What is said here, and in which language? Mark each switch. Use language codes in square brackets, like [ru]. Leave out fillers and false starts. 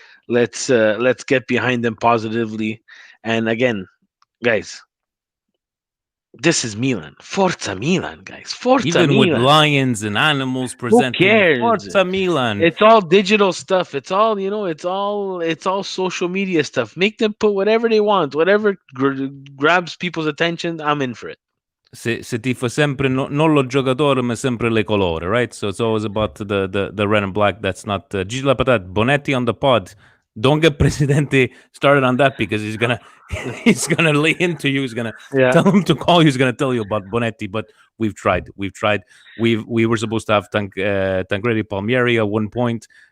[en] Let's get behind them positively. And again, guys, this is Milan. Forza Milan, guys. Forza Even with Milan. lions and animals Who presenting cares? Forza Milan. It's all digital stuff. It's all, it's all social media stuff. Make them put whatever they want, whatever grabs people's attention. I'm in for it. [it] Se tifo sempre non lo giocatore, ma sempre le colore, right? [en] So it's always about the red and black. That's not Gigi Patat. Bonetti on the pod. Don't get Presidente started on that because he's gonna he's gonna lay into you. He's gonna tell him to call you. He's gonna tell you about Bonetti. But we've tried. We were supposed to have Tancredi Palmieri at one point.